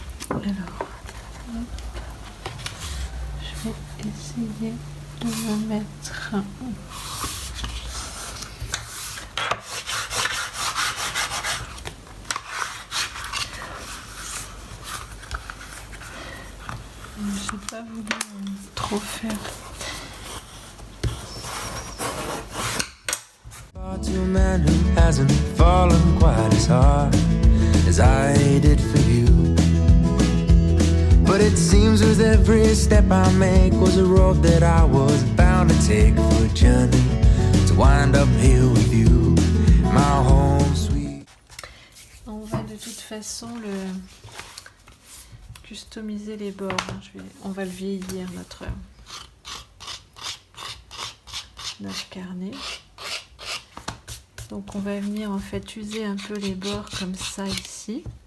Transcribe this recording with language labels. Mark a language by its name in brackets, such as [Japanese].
[French] Alors, je vais essayer de me mettre je n'ai pas voulu trop faire. [English] To a man who hasn't fallen quite as hard as I did for you. But it seems with every step I make was a road that I was bound to take for a journey to wind up here with you, my home sweet. [French] On va de toute façon le customiser les bords. On va le vieillir notre carnet. Donc on va venir en fait user un peu les bords comme ça ici.